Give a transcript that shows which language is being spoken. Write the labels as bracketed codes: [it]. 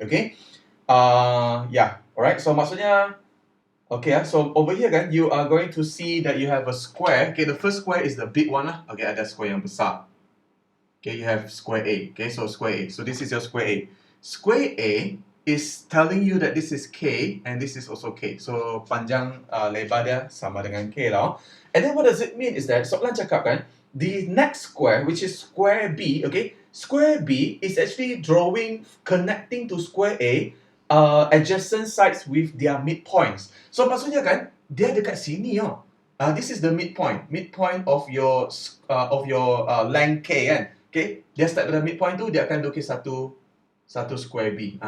[en] Okay? Yeah. Alright. So maksudnya, okay. So over here kan, you are going to see that you have a square. Okay. The first square is the big one lah. Okay. Ada square yang besar. Okay. You have square A. Okay. So square A. So this is your square A. Square A is telling you that this is K and this is also K. [ms] So panjang lebar dia sama dengan K lah. [en] And then what does it mean is that soalan cakap kan, the next square which is square B, okay, square B is actually drawing connecting to square A adjacent sides with their midpoints. So maksudnya kan, dia dekat sini oh. This is the midpoint of your length K kan. [ms] Okay, dia start dari midpoint tu dia akan lukis satu square B.